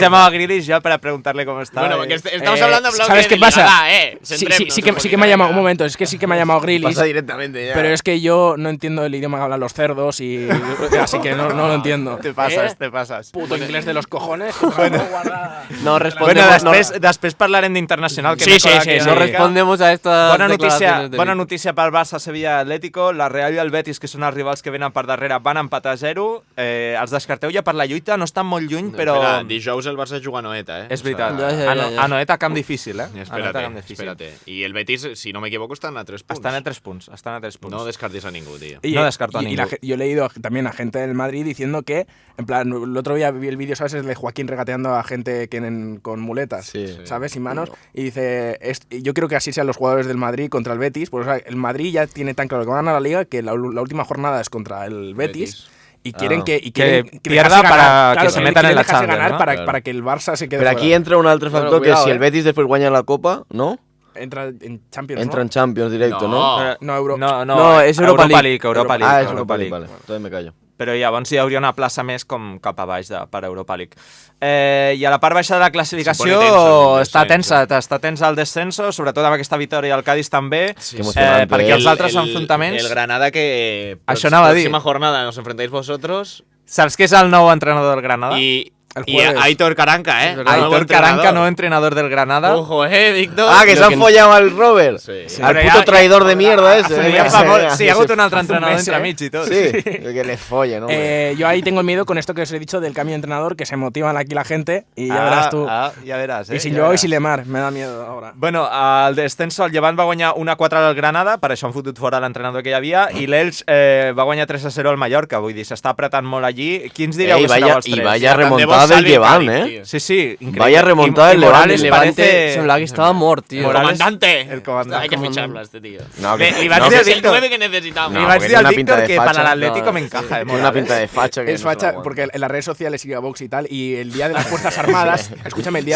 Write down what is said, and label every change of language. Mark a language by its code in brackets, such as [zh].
[es] llamado a Grealish ya para preguntarle cómo está. Bueno, porque estamos hablando en plan ¿Sabes de qué pasa? liada, Sí, centrémonos sí un que me ha poquito, llamado, un momento, es que sí que me ha llamado Grealish, Pasa directamente ya. pero es que yo no entiendo el idioma que hablan los cerdos. cerdos y así que no lo entiendo. Te pasas. Puto inglés de los cojones. No respondemos. [ca] Bueno, després parlarem d'internacional. Sí. [es] No respondemos a estas declaraciones de [ca] Bona Vic. notícia pel Barça, Sevilla, Atlético. La Real i el Betis, que són els rivals que venen per darrere, van empatar a 0. Els descarteu ja per la lluita, no estan molt lluny, però... Espera, dijous el Barça juga a Noeta, És veritat. Ja. A Noeta, camp difícil, [es] Espérate. Y el Betis, si no me equivoco, están a 3 puntos. [ca] Están a 3 punts. [es] No descartes a ningún, tío. [ca] No descarto a ningú. [es] Yo he leído también a gente del Madrid diciendo que, en plan, el otro día vi el vídeo, ¿sabes? Es de Joaquín regateando a gente con muletas, ¿sabes? Sin manos. Y dice, yo creo que así sean los jugadores del Madrid contra el Betis. Pues, o sea, el Madrid ya tiene tan claro que van a la Liga que la última jornada es contra el Betis. Y quieren que pierda para que se metan en la Champions, ganar ¿no? para que el Barça se quede Pero fuera. aquí entra un altre factor que si el Betis después guanya la Copa, ¿no? Entra en Champions, Entra en Champions directo, ¿no? No, [ca] és Europa League. Europa League. [es] Ah, és Europa League, vale. Entonces me callo. [ca] Però llavors hi hauria una plaça més com cap a baix per Europa League. I a la part baixa de la classificació està tens el descenso, sobretot amb aquesta victòria al Cádiz també, perquè els altres enfrontaments... [es] El Granada que [ca] Això anava a dir. [es] próxima jornada nos enfrentáis vosotros. [ca] Saps qui és el nou entrenador del Granada? [es] Y Aitor Caranca, Aitor Caranca, nuevo entrenador del Granada. Ojo, Víctor. Ah, que se han follado al Robert. Sí. Al puto traidor de mierda ese. [ca] Sí, ha hagut un altre entrenador entre mig i tot. [es] Sí, que le follen, ¿no? Yo ahí tengo el miedo con esto que os he dicho del cambio de entrenador, que se motivan aquí la gente y ya verás tú. [ca] Ja veràs, [es] Y sin yo y sin Lemar, me da miedo ahora. [ca] Bueno, al descenso el Llevant va guanyar 1-4 al Granada, per això han fotut fora l'entrenador que hi havia, i l'Elx va guanyar 3-0 al Mallorca, vull dir, s'està apretant molt allí. Qui ens direu que serà els tres? [es] Y vaya remontada del Llevant, Sí, increíble. Vaya remontada del Levante. [ca] El Levante semblava que estaba mort, tío. [es] El comandante. El comandante. Hay que ficharlo a este tío. No, [ca] li vaig dir [es] Es el 9 que necesitamos. [ca] Li vaig dir al Víctor que [es] para el Atlético me encaja. Tiene una pinta de facha que Es no se facha la porque en las redes sociales sigue a Vox y tal, y el Día de las Fuerzas Armadas, escúchame, el día